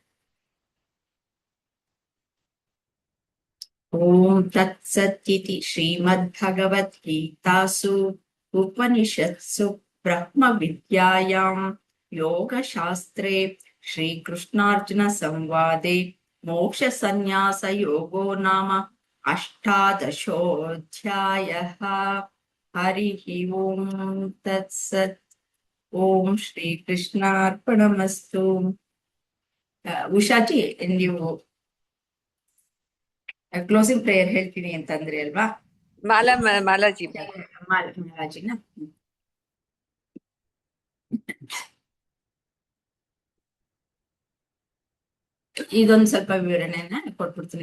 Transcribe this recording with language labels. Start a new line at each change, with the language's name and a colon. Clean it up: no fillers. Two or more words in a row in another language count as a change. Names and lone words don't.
Sanskrit: ಓಂ ತತ್ಸತ್ ಶ್ರೀಮದ್ಭಗವದ್ಗೀತಾಸು ಉಪನಿಷತ್ಸು ಬ್ರಹ್ಮ ವಿದ್ಯಾಯಾಂ ಯೋಗಶಾಸ್ತ್ರೇ ಶ್ರೀಕೃಷ್ಣಾರ್ಜುನ ಸಂವಾದೆ ಮೋಕ್ಷ ಸನ್ಯಾಸ ಯೋಗೋ ನಾಮ ಅಷ್ಟಾದಶೋऽಧ್ಯಾಯಃ. ಹರಿ ಓಂ ತತ್ಸತ್. ಓಂ ಶ್ರೀಕೃಷ್ಣಾರ್ಪಣಮಸ್ತು.
Kannada: ಉಷಾಜಿ, ನೀವು
English: closing prayer
Kannada: ಹೇಳ್ತೀನಿ ಅಂತಂದ್ರಿ ಅಲ್ವಾ? ಮಾಲಾಜಿ ಮಾಲಾಜಿನ ಇದೊಂದು ಸ್ವಲ್ಪ ವಿವರಣೆನ ಕೊಟ್ಬಿಡ್ತೀನಿ.